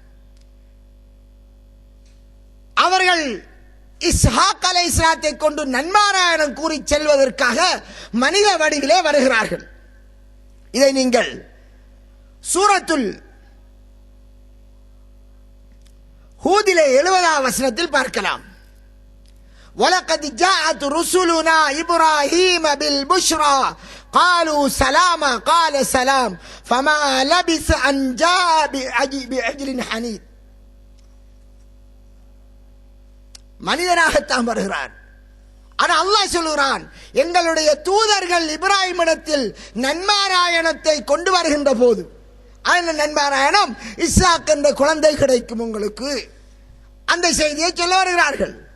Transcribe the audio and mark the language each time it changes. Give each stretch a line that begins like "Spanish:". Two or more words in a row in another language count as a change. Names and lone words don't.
Tamil: அவர்கள் இஸ்ஹாக் அலைஹிஸ்ஸலாத்தை கொண்டு நன்மாராயணம் கூறி செல்வதற்காக மனித வடிவிலே வருகிறார்கள். இதை நீங்கள் சூரத்துல் ஹூதிலே 70ஆம் வசனத்தில் பார்க்கலாம்.
Arabic: وَلَقَدْ جَاءَتْ رُسُلُنَا إِبْرَاهِيمَ بِالْبُشْرَى قَالُوا سَلَامًا قَالَ سَلَامٌ فَمَا لَبِثَ أَنْ جَاءَ بِعِجْلٍ حَنِيذٍ.
Tamil: மனிதனாகத்தான் வருகிறார். ஆனா அல்லாஹ் சொல்லுகிறான், எங்களுடைய தூதர்கள் இப்ராஹிமிடத்தில் நன்மாராயணத்தை கொண்டு வருகின்ற போது, அந்த நன்மாராயணம் இஸ்ஹாக் என்ற குழந்தை கிடைக்கும் உங்களுக்கு, அந்த செய்தியை சொல்ல வருகிறார்கள்.